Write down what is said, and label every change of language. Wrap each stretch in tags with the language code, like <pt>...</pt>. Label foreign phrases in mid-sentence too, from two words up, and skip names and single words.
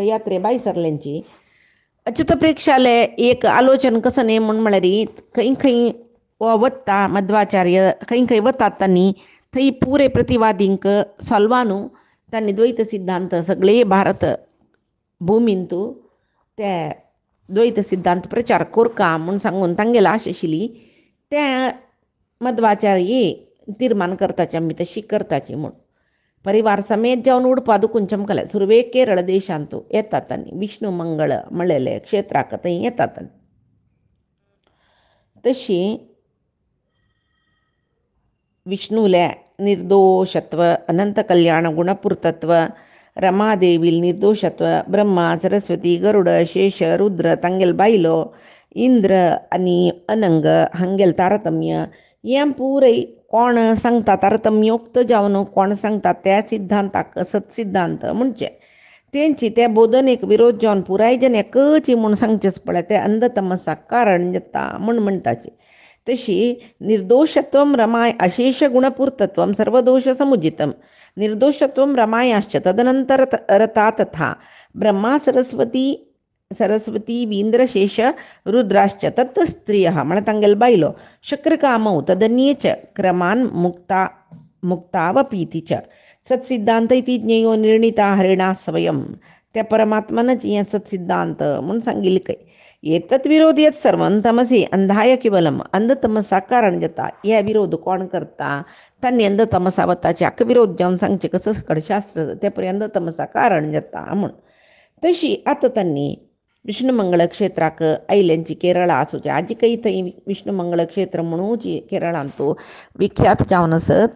<kok>यात्रे बायसरल्यांची अच्युत प्रेक्षालय एक आलोचन कसं न्ही म्हूण म्हळ्यार खंय खंय वता मध्वाचार्य खंय खंय वतात तांणी थंय पुरे प्रतिवादींक सोलवानू तांणी द्वैत सिद्धांत सगळे भारत भुमींतू ते द्वैत सिद्धांत प्रचार कोरका म्हूण सांगून तांगेली आश आशिल्ली ते मध्वाचार्य तीर्मान करताचे आमी तशी करताची म्हूण परिवार समेत जावन उडपा दुखून चमकले. सुरवे केरळ देशांतू येतात तांणी विष्णू मंगळ म्हणलेले क्षेत्राक थंय येतात तांणी. तशी विष्णुले निर्दोषत्व अनंत कल्याण गुणपूर्तत्व रमादेवील निर्दोषत्व ब्रह्मा सरस्वती गरुड शेष रुद्र तांगेल बायलो इंद्र आनी अनंग हांगेल तारतम्य हें पुरय कोण सांगता तारतम्योक्त जावन कोण सांगता त्या सिद्धांताक सत्सिद्धांत म्हणचे तेंची त्या बोधनेक विरोध जावन पुराय जन एकची म्हूण सांगचेच पळय ते अंधतमसाक कारण जाता म्हूण म्हणटाचे.</kok> <sa>तशी निर्दोषत्वं रमाय अशेष गुणपूर्तत्वं सर्वदोष समुजितं निर्दोषत्वं रमायाश्च तदनंतर रता तथा ब्रह्मा सरस्वती वींद्रशेष रुद्राश्च तत् स्त्रियः</sa> <kok>म्हण तांगेल बायलो</kok> <sa>शक्रकामौ तदन्ये च क्रमान मुक्तावपीति च सत्सिद्धांत इति ज्ञेयो निर्णिता हरिणा स्वयं</sa> <kok>त्या परमात्मनच हें सत्सिद्धांत म्हूण सांगिल्लें खंय.</kok> <sa>एतत् विरोध यत् सर्वं तमसी अंधाय केवलम</sa> <kok>अंधतमसा कारण जाता. हे विरोध कोण करता तांणी अंधतमसा वताचे हाका विरोध जावन सांगचे कसं शास्त्र ते परी अंधतमसा कारण जाता म्हूण. तशी आतां तांणी विष्णू मंगळ क्षेत्राक आयल्यांची केरळा आसूचे आजिकय थंय विष्णू मंगळ क्षेत्र म्हणूच केरळांतू विख्यात जावन आसत.</kok>